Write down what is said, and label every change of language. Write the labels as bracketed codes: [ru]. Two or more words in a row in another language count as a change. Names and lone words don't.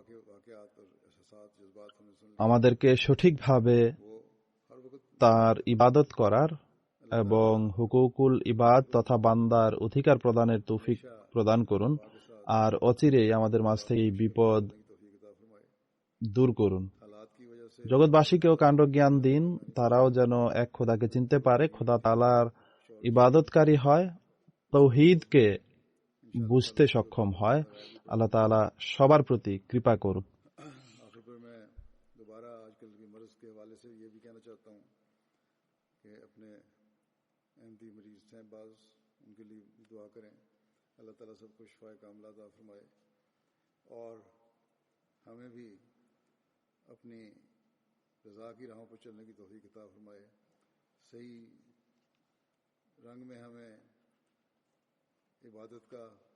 [bn] আমাদেরকে সঠিকভাবে তার ইবাদত করার এবং হুকুকুল ইবাদ তথা বান্দার অধিকার প্রদানের তৌফিক প্রদান করুন, আর অচিরেই আমাদের মাঝ থেকে এই বিপদ দূর করুন। জগৎবাসীকেও কাণ্ডজ্ঞান দিন, তারাও যেন এক খোদাকে চিনতে পারে, খোদা তাআলার ইবাদতকারী হয়, তাওহীদকে বুঝতে সক্ষম হয়। আল্লাহ তাআলা সবার প্রতি কৃপা করুন। [ur] اللہ تعالیٰ سب کو شفا کاملہ عطا فرمائے اور ہمیں بھی اپنی رضا کی راہوں پر چلنے کی توفیق عطا فرمائے، صحیح رنگ میں ہمیں عبادت کا